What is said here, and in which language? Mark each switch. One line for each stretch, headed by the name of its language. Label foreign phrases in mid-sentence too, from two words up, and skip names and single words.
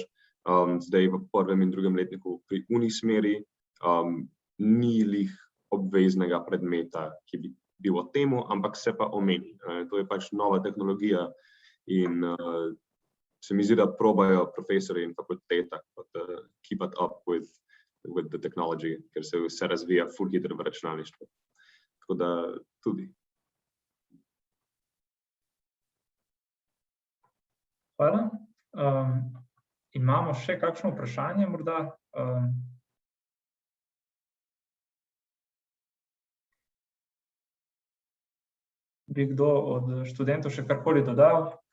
Slovenian: Zdaj v 1. in 2. letniku pri uni smeri ni lih obveznega predmeta, ki bi bil o temu, ampak se pa omeni. To je pač nova tehnologija in se mi zdi, da probajo profesorji in fakulteta
English: keep it up with the technology,
Slovenian: ker se vse razvija ful hitro v računalništvu. Tako da tudi. Hvala. Imamo še kakšno vprašanje morda? Bi kdo od študentov še karkoli dodal?